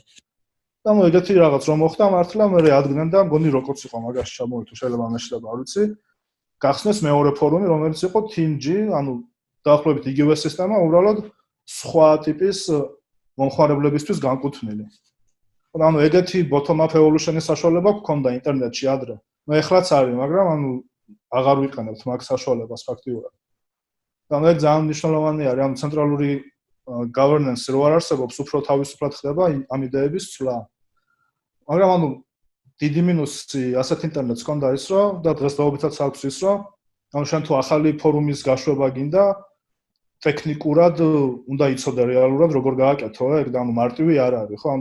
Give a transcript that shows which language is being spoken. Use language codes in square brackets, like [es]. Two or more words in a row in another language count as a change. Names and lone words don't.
[ka] და ეგეთი რაღაც რომ მოხდა, მართლა მე ადგენენ და მგონი როგორც იყო მაგაში ჩამოვიდა, შეიძლება მეშლება, არ ვიცი. გახსნეს მეორე ფორუმი, რომელიც იყო TeamG, დაახლოებით იგივე სისტემა, უბრალოდ სხვა ტიპის მომხმარებლებისთვის განკუთვნილი. ეგეთი [en] bottom up evolution- [ka] ის საშუალება გქონდა ინტერნეტში ადრე. ეხლაც არის, მაგრამ აღარ ვიყენებთ მაგ საშუალებას ფაქტიურად. და ეგ ძალიან მნიშვნელოვანი არის, ცენტრალური governance რო არ არსებობს, უფრო თავისუფლად ხდება ამ იდეების ცვლა. მაგრამ დიდი მინუსი ასეთ ინტერნეტს ჰქონდა ის, რომ და დღესდღეობითაც აქვს ის, რომ შენ თუ ახალი ფორუმის გაშვება გინდა, ტექნიკურად უნდა იცოდე რეალურად როგორ გააკეთო, ეგ და მარტივი არ არის, ხო?